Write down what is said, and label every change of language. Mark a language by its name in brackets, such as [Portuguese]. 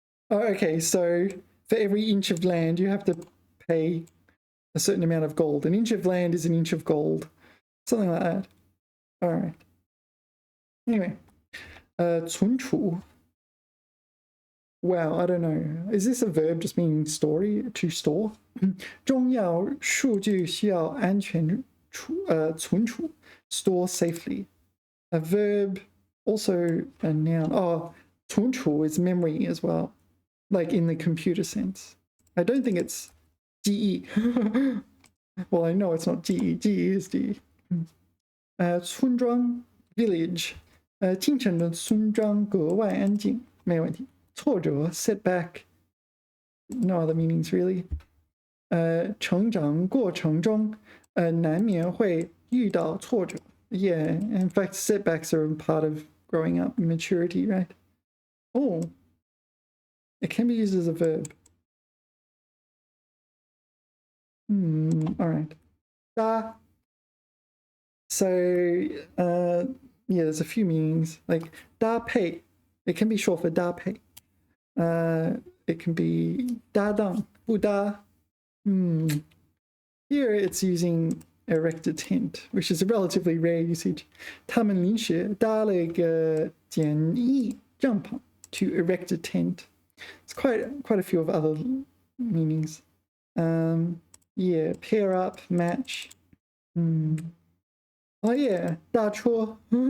[English] Oh, okay, so for every inch of land, you have to pay a certain amount of gold. An inch of land is an inch of gold. Something like that. All right. Anyway, 存储. Wow, I don't know. Is this a verb just meaning story, to store? 重要数据需要安全存储, store safely. A verb, also a noun. Oh, 存储 is memory as well, like in the computer sense. I don't think it's GE. Well, I know it's not GE. GE is GE. 村庄 village. [Chinese] 京城的村庄格外安静，没问题。 [English] 挫折 setback, no other meanings really. [Chinese] 成长过程中难免会遇到挫折. [English] Yeah, in fact, setbacks are part of growing up, maturity, right? Oh, it can be used as a verb. All right. 搭. So, yeah, there's a few meanings. Like 搭配, it can be short for 搭配. It can be 搭档, 不搭. Here it's using erect a tent, which is a relatively rare usage. [Chinese] 他们临时搭了一个简易帐篷 [English] to erect a tent. It's quite a few of other meanings. Yeah, pair up, match. Oh yeah, 搭车.